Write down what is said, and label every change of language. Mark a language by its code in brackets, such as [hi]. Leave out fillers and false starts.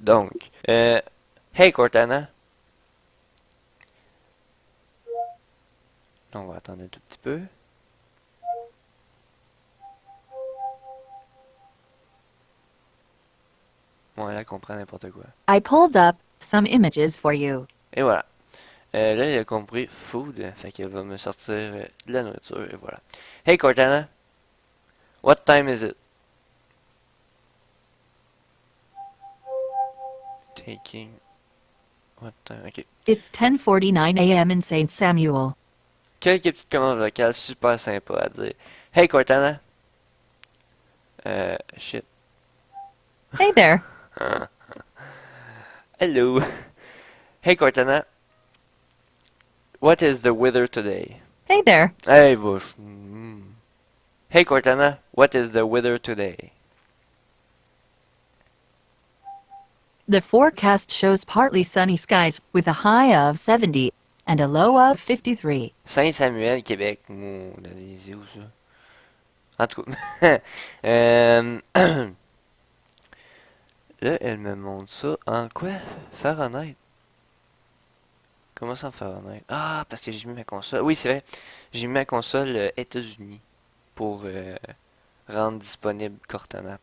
[fr] Donc, hey Cortana. On va attendre un tout petit peu. Bon, elle comprend n'importe quoi. [en] I pulled up some images for you. [fr] Et voilà. Là, il a compris food, fait qu'elle va me sortir de la nourriture, et voilà. [en] Hey Cortana, what time is it? Taking... What time? Ok. It's 10:49 a.m. in St. Samuel. [fr] Quelques petites commandes vocales super sympas à dire. [en] Hey Cortana. Shit. Hey there. Hello. Hey Cortana. What is the weather today? Hey there. Hey, Bush. Hey, Cortana, what is the weather today? The forecast shows partly sunny skies with a high of 70 and a low of 53. [fr] Saint-Samuel, Québec. C'est où ça? En tout cas. Euh, Là, elle me montre ça en quoi? Fahrenheit. Comment ça en Fahrenheit? Ah, parce que j'ai mis ma console. Oui, c'est vrai. J'ai mis ma console États-Unis pour rendre disponible Cortana.